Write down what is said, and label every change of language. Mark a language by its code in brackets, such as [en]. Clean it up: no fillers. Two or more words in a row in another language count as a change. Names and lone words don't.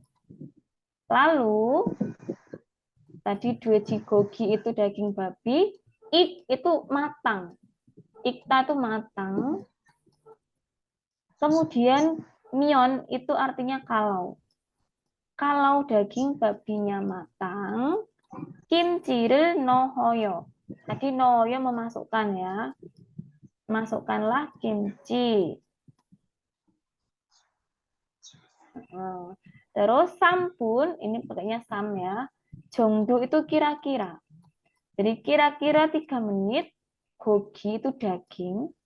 [id] Lalu tadi dwejigogi itu daging babi, ik itu matang. Ikta itu matang. Kemudian mion itu artinya kalau. Kalau daging babinya matang, [ko] kimchi를 넣어요. [id] Tadi 넣어요 memasukkan ya. Masukkanlah kimchi. Terus sampun, ini pakainya sam ya. 정도 itu kira-kira. Jadi kira-kira 3 menit, gogi itu daging.